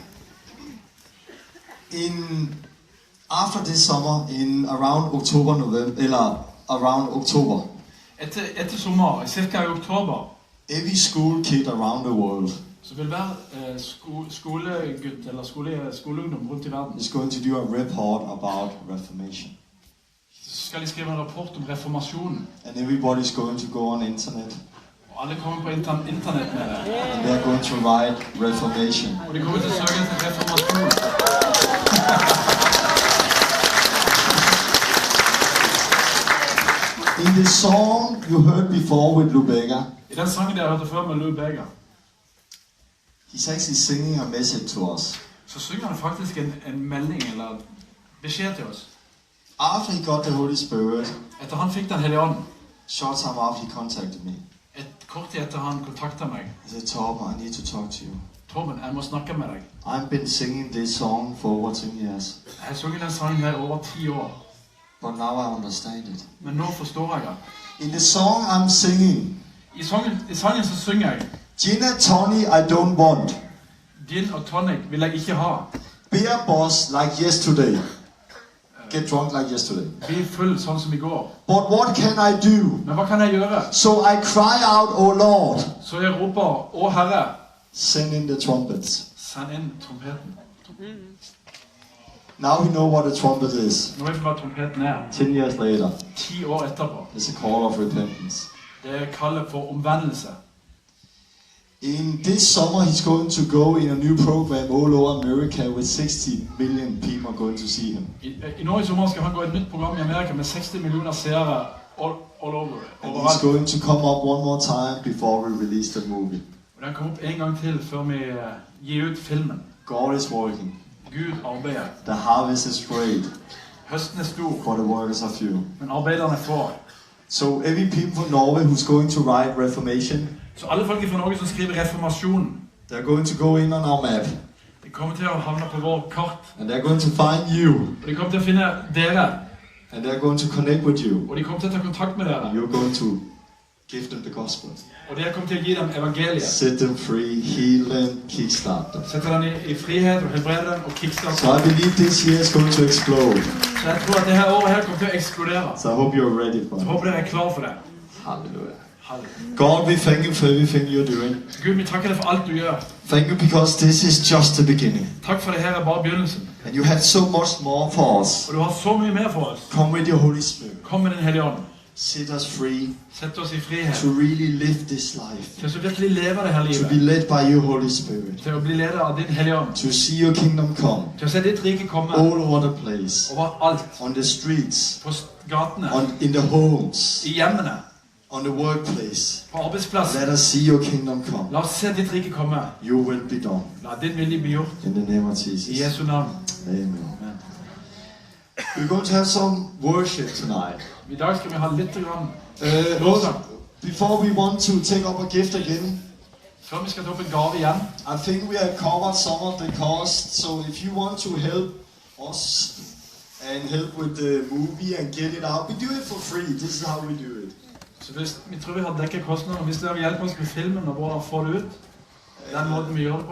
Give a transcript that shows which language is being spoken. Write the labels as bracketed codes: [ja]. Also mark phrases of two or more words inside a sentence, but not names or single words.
[en] After this summer, in around October, November, eller around October, [no] Etter sommer, cirka i oktober, [en] every school kid around the world [no] så vil hver skolegutt eller skoleungdom rundt i verden [en] is going to do a report about Reformation. [no] Så skal de skrive en rapport om reformasjonen. [en] And everybody's going to go on internet. [no] Og alle kommer på internett med det. [en] And they're going to write Reformation. [no] Og de kommer til å søke etter reformasjon. [en] In the song you heard before with Lou Bega, [no] I den sangen dere hørte før med Lou Bega, [en] he's actually singing a message to us. [no] så synger han faktisk en melding eller beskjed til oss. [en] After he got the Holy Spirit, [no] Etter han fikk den hellige ånd, [en] short time after he contacted me. [no] et kort tid etter han kontaktet meg, [en] He said, Torben, I need to talk to you. [no] Torben, jeg må snakke med deg. [en] I've been singing this song for over 10 years, [no] Jeg har sunget den sangen her over 10 år, [en] but now I understand it. [no] men nå forstår jeg det. [en] In the song I'm singing, [no] I sangen så synger jeg, [en] gin and tonic I don't want, [no] gin og tonic vil jeg ikke ha. [en] beer boss like yesterday, get drunk like yesterday. [no] Bli full sånn som i går. [en] But what can I do? [no] Men hva kan jeg gjøre? [en] So I cry out, oh Lord, [no] Så jeg roper, å Herre, [en] send in the trumpets. [no] send inn trompeten. [en] Now we know what a trumpet is. [no] Nå vet vi hva trompeten er. [en] 10 years later, [no] 10 år etterpå. [en] it's a call of repentance. [no] Det er kallet for omvendelse. [en] In this summer, he's going to go in a new program all over America with 60 million people going to see him. [no] I nå i sommer skal han gå i et nytt program i Amerika med 60 millioner seere [en] all over. And he's [no] Overalt. [en] going to come up one more time before we release the movie. [no] Og den kommer opp en gang til før vi gir ut filmen. [en] God is working. [no] Gud arbeider. [en] The harvest is great, [no] Høsten er stor, [en] but the workers are few. [no] men arbeiderne er få. [en] So every people from Norway who's going to write Reformation, [no] Så alle folk fra Norge som skriver reformasjonen, [en] they're going to go in on our map. [no] de kommer til å havne på vår kart. [en] And they're going to find you. [no] Og de kommer til å finne dere. [en] And they're going to connect with you. [no] Og de kommer til å ta kontakt med dere. [en] You're going to give them the gospel. [no] Og dere kommer til å gi dem evangeliet. [en] Set them free, heal them, kickstart them. [no] Sette dem i frihet og helbrede dem og kickstarte [en] So I [no] dem. [en] believe this year is going to explode. [no] Så jeg tror at det her året her kommer til å eksplodere. [en] So I hope you're ready for [no] Så [en] it. [no] håper dere er klar for det. [en] Hallelujah. [no] Halleluja. [en] God, we thank you for everything you're doing. [no] Gud, vi takker deg for alt du gjør. [en] Thank you because this is just the beginning. [no] Takk for det her er bare begynnelsen. [en] And you have so much more for us. [no] Og du har så mye mer for oss. [en] Come with your Holy Spirit. [no] Kom med din hellige ånd. [en] Set us free [no] Sett oss i frihet. [en] to really live this life. [no] Til å virkelig leve det her [en] To be [no] livet. [en] led by your Holy Spirit. [no] Til å bli leder av din hellige ånd. [en] To see your kingdom come [no] Til å se ditt rike komme [en] all over the place. [no] overalt. [en] On the streets. [no] På gatene. [en] In the homes. [no] I hjemmene. [en] On the workplace. [no] På arbeidsplassen. [en] Let us see your kingdom come. [no] La oss se ditt rike komme. [en] Your will be done. [no] La din vilje bli gjort. [en] In the name of [no] I [en] Jesus. [no] Jesu navn. [en] Amen. We're going to have some worship tonight. [no] I dag skal vi ha litt grann [en] Also, before we want to take up a gift again, [no] før vi skal ta opp en gave igjen. [en] I think we have covered some of the cost. So if you want to help us and help with the movie and get it out, we do it for free. This is how we do it. [no] Så vi tror vi har dekket kostnader. Hvis dere vil hjelpe oss med filmen og bare få det ut, den måten vi gjør det på.